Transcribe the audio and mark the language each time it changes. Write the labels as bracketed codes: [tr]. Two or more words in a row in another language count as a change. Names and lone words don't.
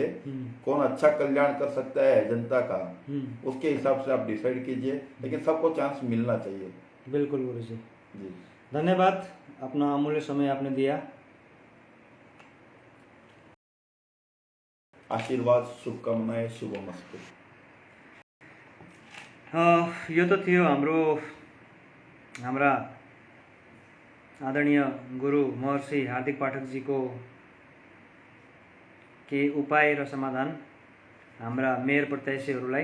[hi] कौन अच्छा कल्याण कर सकता है जनता का, उसके हिसाब से आप डिसाइड कीजिए, लेकिन सबको चांस मिलना चाहिए। बिल्कुल गुरु जी। जी धन्यवाद, अपना अमूल्य समय आपने दिया। आशीर्वाद, शुभकामनाएं, शुभमस्तु। [ne] यो तो थियो हाम्रा आदरणीय गुरु महर्षि हार्दिक पाठक जी को के उपाय र समाधान हाम्रा मेयर प्रत्याशीहरूलाई।